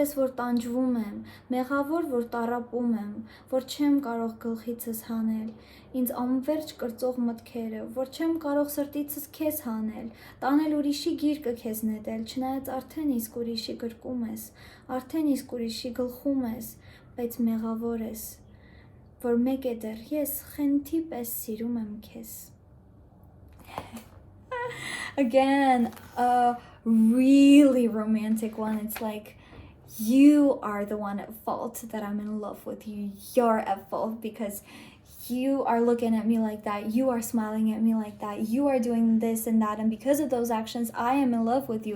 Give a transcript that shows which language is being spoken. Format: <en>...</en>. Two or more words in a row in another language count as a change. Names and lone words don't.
<hy>ես, որ տանջվում եմ, մեղավոր, որ տառապում եմ, որ չեմ կարող գլխիցս հանել, ինձ անվերջ կրծող մտքերը, որ չեմ կարող սրտիցս քեզ հանել, տանել ուրիշի գիրկը քեզ նետել, չնայած արդեն իսկ ուրիշի գրկում ես, արդեն իսկ ուրիշի գլխում ես, բայց մեղավոր ես, որ մեկ է դեռ ես խենթի պես սիրում եմ քեզ։</hy> <en>Again, a really romantic one. It's like, you are the one at fault that I'm in love with you. You're at fault because you are looking at me like that. You are smiling at me like that. You are doing this and that. And because of those actions, I am in love with you.</en>